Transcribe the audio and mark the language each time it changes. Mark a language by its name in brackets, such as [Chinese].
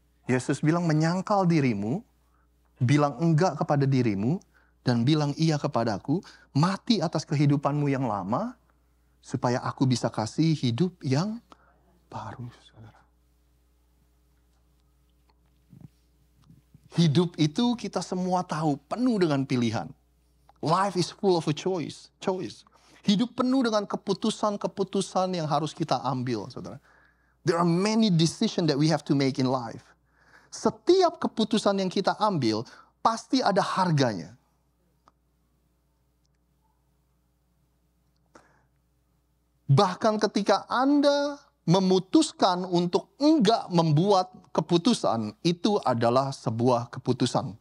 [Indonesian] Yesus bilang menyangkal dirimu, bilang enggak kepada dirimu, dan bilang iya kepadaku, mati atas kehidupanmu yang lama, supaya aku bisa kasih hidup yang baru, saudara. Hidup itu kita semua tahu, penuh dengan pilihan. [English] Life is full of a choice. [Indonesian] Hidup penuh dengan keputusan-keputusan yang harus kita ambil, saudara. [English] There are many decisions that we have to make in life. [Indonesian] Setiap keputusan yang kita ambil, pasti ada harganya. Bahkan ketika Anda memutuskan untuk enggak membuat keputusan, itu adalah sebuah keputusan.